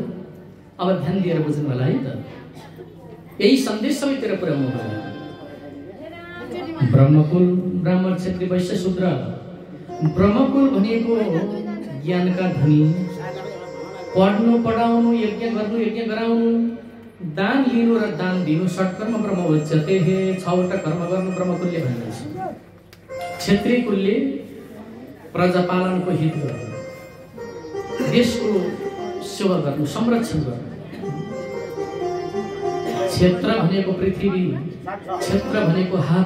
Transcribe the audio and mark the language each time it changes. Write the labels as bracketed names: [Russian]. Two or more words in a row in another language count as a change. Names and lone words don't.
[Nepali] अब ध्यान दिएर बुझ्नु होला है त। यही सन्देश सबैतिर पुर्याउनु होला। ब्रह्मकुल ब्राह्मण क्षत्रिय वैश्य शूद्र। ब्रह्मकुल भनेको ज्ञानका धनी, पढ्नु पढाउनु यज्ञ गर्नु यज्ञ गराउनु, दान लिनु र दान दिनु, [Sanskrit] षट्कर्म ब्रह्म उच्यते। [Nepali] 6वटा कर्म गर्नु ब्रह्मकुलले भनिन्छ। क्षत्रिय कुलले प्रजापालनको हित गर्नु, देशको सेवा गर्नु, संरक्षण गर्नु। क्षेत्र भनेको पृथ्वी, क्षेत्र भनेको हात।